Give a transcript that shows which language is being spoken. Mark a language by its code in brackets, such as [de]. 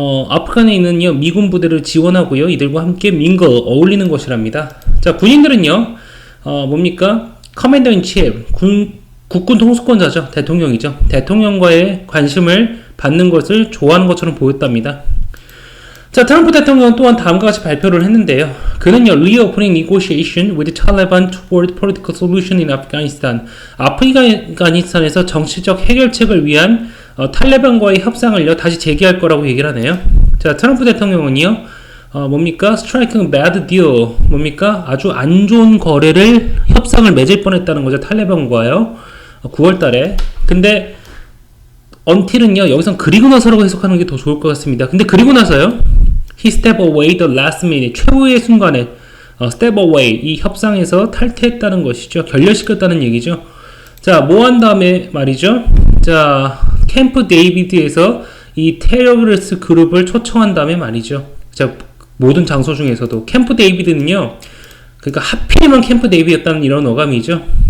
[ko] 아프간에 있는 미군 부대를 지원하고요. 이들과 함께 어울리는 것이랍니다. 자, 군인들은요. 뭡니까? 커맨더 인 치프, 국군 통수권자죠. 대통령이죠. 대통령과의 관심을 받는 것을 좋아하는 것처럼 보였답니다. 자, 트럼프 대통령은 또한 다음과 같이 발표를 했는데요. 그는요, [en] reopening negotiation with Taliban toward political solution in Afghanistan. [ko] 아프가니스탄에서 정치적 해결책을 위한 탈레반과의 협상을요, 다시 재개할 거라고 얘기를 하네요. 자, 트럼프 대통령은요, 뭡니까? [en] striking bad deal. [ko] 뭡니까? 아주 안 좋은 협상을 맺을 뻔했다는 거죠. 탈레반과요. 9월 달에. 근데, until은요, 여기선 그리고 나서라고 해석하는 게 더 좋을 것 같습니다. 근데 그리고 나서요, [en] he stepped away the last minute. [ko] 최후의 순간에, step away. 이 협상에서 탈퇴했다는 것이죠. 결렬시켰다는 얘기죠. 자, 뭐 한 다음에 말이죠. 자, 캠프 데이비드에서 이 테러리스트 그룹을 초청한 다음에 말이죠. 자, 모든 장소 중에서도 캠프 데이비드는요, 그러니까 하필이면 캠프 데이비드였다는 이런 어감이죠.